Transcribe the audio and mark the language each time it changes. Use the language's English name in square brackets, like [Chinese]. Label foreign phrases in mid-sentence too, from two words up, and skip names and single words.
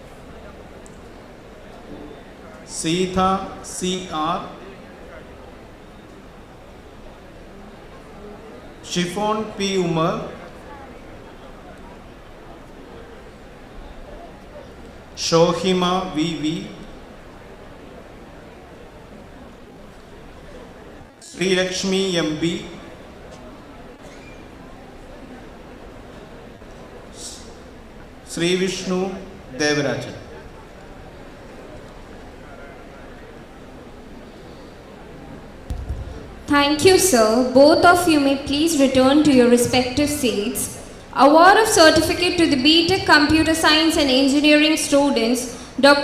[English] Sita C.R., Shifon P. Umar, Shohima V.V., Sri Lakshmi M.B., Sri Vishnu Devarajan. Thank you, sir. Both of you may please return to your respective seats. Award of certificate to the Btech Computer Science and Engineering students, Dr.